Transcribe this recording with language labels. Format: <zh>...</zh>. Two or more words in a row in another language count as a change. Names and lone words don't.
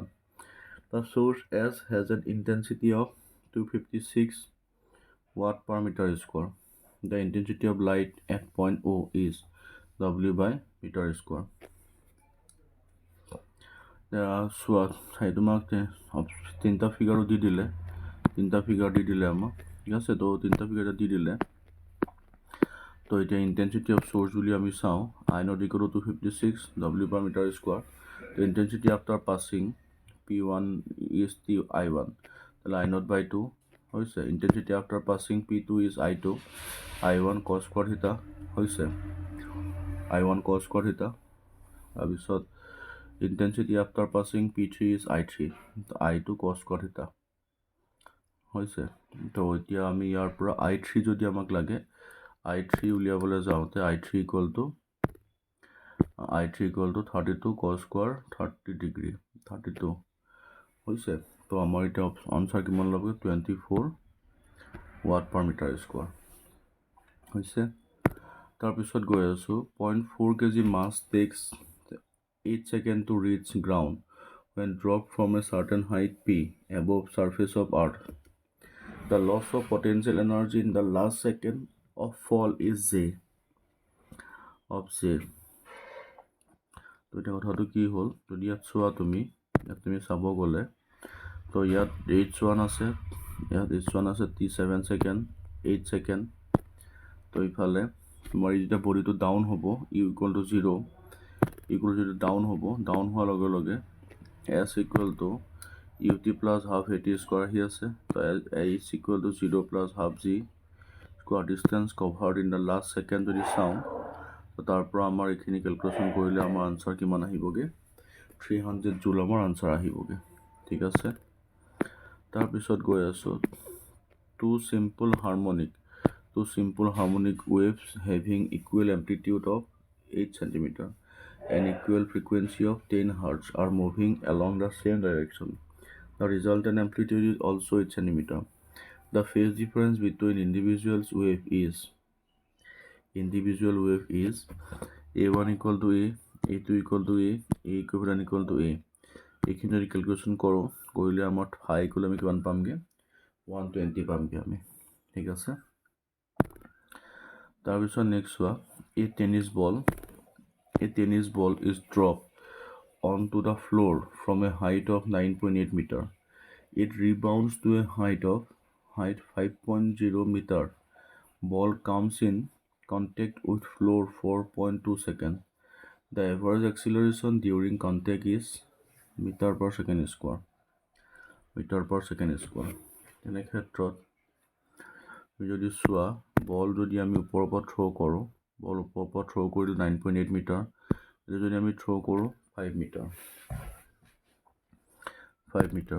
<en>The source S has an intensity of 256 watt per meter square. The intensity of light at point O is W by meter square.</en> <as>চোৱা, তোমাক 3টা ফিগাৰো দি দিলে, 3টা ফিগাৰ দি দিলে আমাক, ঠিক আছে। তো 3টা ফিগাৰ দি দিলে, তো এতিয়া</as> <en>intensity of source</en> <as>বুলি আমি চাওঁ,</as> <en>I not equal to 256 W per meter square. The intensity after passing P1 is I1, তাহলে I not by 2 হৈছে। intensity after passing P2 is I2, I1 cos square theta হৈছে, I1 cos square theta। তাৰপিছত intensity after passing P3 is I3, I2 cos square theta হৈছে।</en> <as>তো এতিয়া আমি ইয়াৰ পৰা I3 যদি আমাক লাগে, I3 উলিয়াবলৈ যাওঁতে I3</as> <en>equal to 32 cos square 30 degree</en> <as>32 হৈছে। তো আমাৰ এতিয়া আনসাৰ কিমান ল'ব?</as> <en>24 watt per meter square হৈছে।</en> <as>তাৰপিছত গৈ আছোঁ,</as> <en>0.4 kg mass takes 8 seconds to reach ground when dropped from a certain height P above surface of earth. The loss of potential energy in the last second of fall is J of J।</en> <as>তো এতিয়া কথাটো কি হ'ল, যদি ইয়াত চোৱা তুমি চাব গ'লে, তো ইয়াত H1 আছে, ইয়াত H1 আছে 7 সেকেন্ড 8 সেকেন্ড। তো ইফালে তোমাৰ যেতিয়া বডিটো ডাউন হ'ব,</as> <en>u equal to 0</en> <as>যদি ডাউন হ'ব, ডাউন হোৱাৰ লগে লগে</as> <en>S equal to UT plus half AT square</en> <as>আহি আছে। তো</as> <en>H equal to 0 plus half G square distance covered in the last second</en> <as>যদি চাওঁ, তো তাৰ পৰা আমাৰ এইখিনি কেলকুলেশ্যন কৰিলে আমাৰ আনসাৰ কিমান আহিবগৈ? 300 জুল আমাৰ আনসাৰ আহিবগৈ, ঠিক আছে। তাৰপিছত গৈ আছোঁ,</as> <en>two simple harmonic waves having equal amplitude of 8 cm and equal frequency of 10 Hz are moving along the same direction. The resultant amplitude is also 8 cm. The phase difference between individual wave is A1 equal to A, A2 equal to A, A equivalent equal to A।</en> <as>এইখিনি যদি ক্যালকুলেশন করো, কৰিলে আমাৰ</as> <en>phi equal</en> <as>আমি কিমান পামগে? 120 পামগে আমি, ঠিক আছে। তাৰপিছত নেক্সট চোৱা,</as> <en>a tennis ball is dropped onto the floor from a height of 9.8 meter. It rebounds to a height 5.0 meter. Ball comes in contact with floor 4.2 seconds. The average acceleration during contact is meter per second square।</en> <as>তেনে ক্ষেত্ৰত যদি চোৱা, বল যদি আমি ওপৰৰ পৰা থ্ৰ' কৰোঁ, বল ওপৰৰ পৰা থ্ৰ' কৰিলোঁ 9.8 মিটাৰ, এইটো যদি আমি থ্ৰ' কৰোঁ 5 মিটাৰ।</as>